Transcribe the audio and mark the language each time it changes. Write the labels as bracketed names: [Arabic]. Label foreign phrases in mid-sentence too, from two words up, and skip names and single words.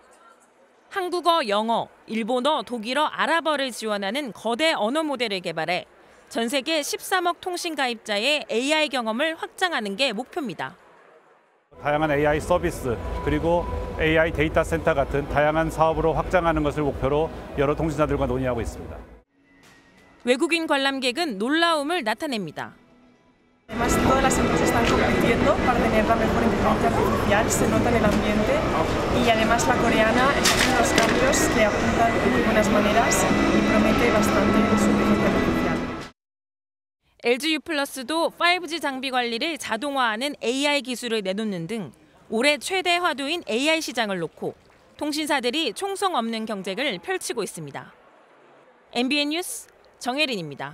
[Korean] 한국어, 영어, 일본어, 독일어, 아랍어를 지원하는 거대 언어 모델을 개발해 전 세계 13억 통신 가입자의 AI 경험을 확장하는 게 목표입니다. 다양한 AI 서비스 그리고 AI 데이터 센터 같은 다양한 사업으로 확장하는 것을 목표로 여러 통신사들과 논의하고 있습니다. 외국인 관람객은 놀라움을 나타냅니다. [Spanish] Además, todas las empresas están compitiendo para tener la mejor inteligencia artificial, se nota en el ambiente y además la coreana está haciendo los cambios que apuntan de muy buenas maneras y promete bastante su inteligencia artificial. [Korean] LG U+도 5G 장비 관리를 자동화하는 AI 기술을 내놓는 등 올해 최대 화두인 AI 시장을 놓고 통신사들이 총성 없는 경쟁을 펼치고 있습니다. MBN 뉴스 정혜린입니다.